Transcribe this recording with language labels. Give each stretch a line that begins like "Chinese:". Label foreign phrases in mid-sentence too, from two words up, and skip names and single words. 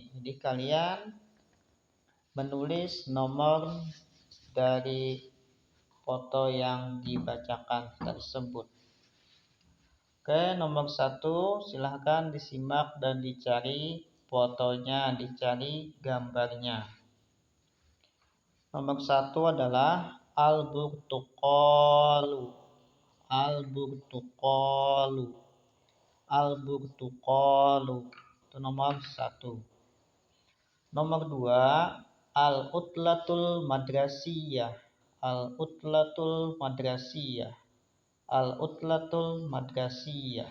Indonesian: Jadi kalian menulis nomor dari foto yang dibacakan tersebut. Oke, nomor 1 silahkan disimak dan dicari fotonya, dicari gambarnya. Nomor 1 adalah al-burtuqalu.
Arabic: البرتقال. البرتقال.
Indonesian: Itu nomor 1. Nomor 2,
Arabic: العطلة المدرسية. العطلة المدرسية. العطلة المدرسية.